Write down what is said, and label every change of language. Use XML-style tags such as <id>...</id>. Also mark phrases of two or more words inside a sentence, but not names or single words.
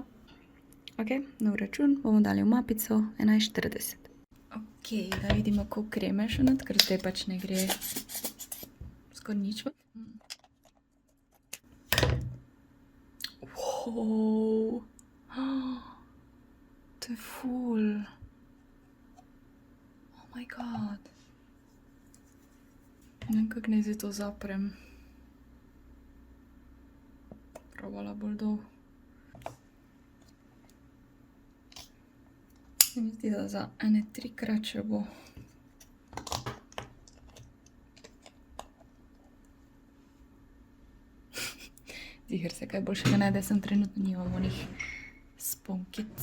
<sl>Ok, nov račun, bomo dali v mapico 11:40. Ok, da vidimo, koliko kreme še not, ker zdaj pač ne gre skoraj nič. Wow. To je ful.</sl> <en>Oh my god.</en> <sl>Ne vem, kako naj zdaj to zaprem. Probala bolj dol. Se mi zdi, da za ene 3-krat še bo. Ziher se kaj boljšega ne, da sem trenutno nimam onih sponkic.</sl>